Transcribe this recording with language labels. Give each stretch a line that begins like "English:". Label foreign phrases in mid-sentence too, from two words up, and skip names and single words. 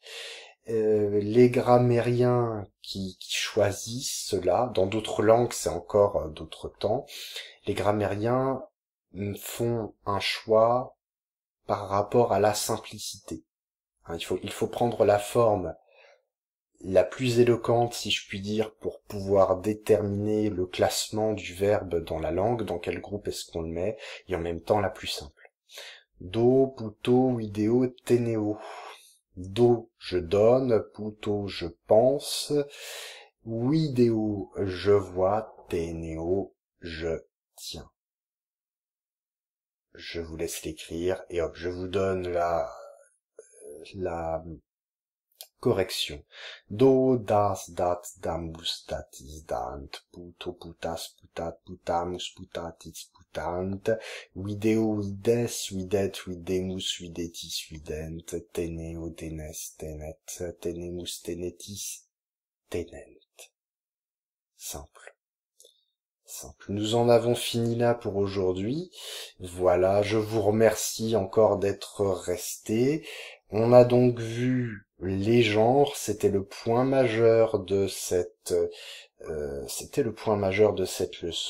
French: Les grammairiens qui choisissent cela, dans d'autres langues, c'est encore d'autres temps, les grammairiens font un choix par rapport à la simplicité. Il faut prendre la forme la plus éloquente, si je puis dire, pour pouvoir déterminer le classement du verbe dans la langue, dans quel groupe est-ce qu'on le met, et en même temps la plus simple.
Latin: Do, puto, ideo, teneo. Do,
French: je donne, puto, je pense, ideo, je vois, teneo, je tiens. Je vous laisse l'écrire, et hop, je vous donne la correction.
Latin: Do, das, dat, damus, datis, dant, puto, putas, putat, putamus, putatis, putant, video, vides, videt, videmus, videtis, vident, teneo, tenes, tenet, tenemus, tenetis, tenent.
French: Simple. Simple. Nous en avons fini là pour aujourd'hui. Voilà, je vous remercie encore d'être restés. On a donc vu les genres, c'était le point majeur de cette leçon.